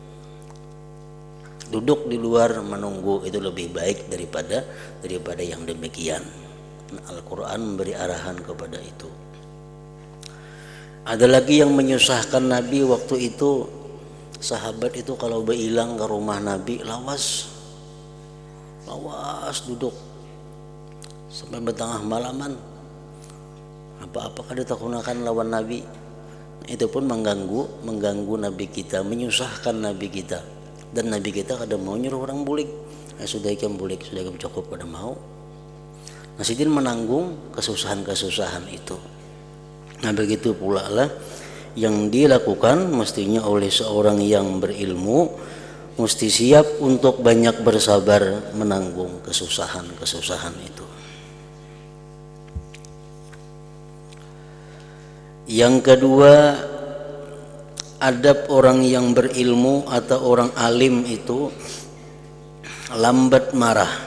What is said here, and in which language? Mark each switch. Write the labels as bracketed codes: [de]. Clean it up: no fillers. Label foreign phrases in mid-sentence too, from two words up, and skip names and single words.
[id] Duduk di luar menunggu itu lebih baik daripada yang demikian. Nah, Al-Qur'an memberi arahan kepada itu. [bjn] Ada lagi yang menyusahkan Nabi waktu itu, sahabat itu kalau berhilang ke rumah Nabi lawas duduk sampai bertengah malaman, apa-apa kada takunakan lawan Nabi. Itu pun mengganggu Nabi kita, menyusahkan Nabi kita, dan Nabi kita kada mau nyuruh orang bulik. Sudah ikan bulik, sudah ikan cukup kada mau. Nah, sidin menanggung kesusahan itu. [id] Nah, begitu pula lah yang dilakukan mestinya oleh seorang yang berilmu, mesti siap untuk banyak bersabar menanggung kesusahan itu. Yang kedua, adab orang yang berilmu atau orang alim itu lambat marah.